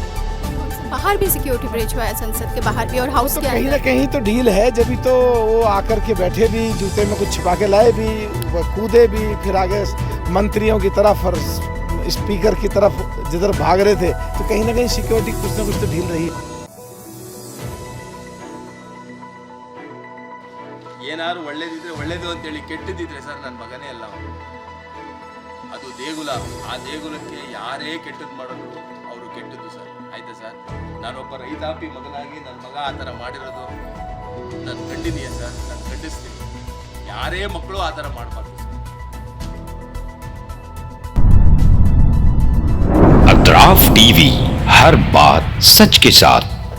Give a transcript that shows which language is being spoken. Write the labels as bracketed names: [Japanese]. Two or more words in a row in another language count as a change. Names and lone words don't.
[Hindi] बाहर भी सिक्योरिटी ब्रीच हुआ है, संसद के बाहर भी और हाउस तो के कहीं ना कहीं तो ढील है, जब भी तो वो आकर के बैठे भी, जूते में कुछ छिपा के लाए भी, वो कूदे भी, फिर आगे मंत्रियों की तरफ और स्पीकर की तरफ जिधर भाग रहे थे, तो कहीं ना कहीं सिक्योरिटी कुछ ना कुछ तो ढील रही है। [Kannada] ಏನಾದ್ರು ಒಳ್ಳೇದಿದ್ರೆ ಒಳ್ಳೇದು ಅಂತೇಳಿ ಕೆಟ್ಟದಿದ್ರೆ ಸರ್ ನನ್ನ ಮಗನೇ ಅಲ್ಲ ಅವನು. ಅದು ದೇಗುಲ, ಆ ದೇಗುಲಕ್ಕೆ ಯಾರೇ ಕೆಟ್ಟದ್ದು ಮಾಡೋದು ಅವರು ಕೆಟ್ಟದ್ದು ಸರ್, ಆಯ್ತಾ ಸರ್? ನಾನೊಬ್ಬ ರೈತಾಪಿ ಮಗನಾಗಿ ನನ್ನ ಮಗ ಆ ಥರ ಮಾಡಿರೋದು ನಾನು ಖಂಡಿದೀಯ ಸರ್, ನಾನು ಖಂಡಿಸ್ತೀನಿ. ಯಾರೇ ಮಕ್ಕಳು ಆ ಥರ ಮಾಡಬಾರ್ದು ಸರ್. [Hindi] अतराफ टीवी, हर बात सच के साथ।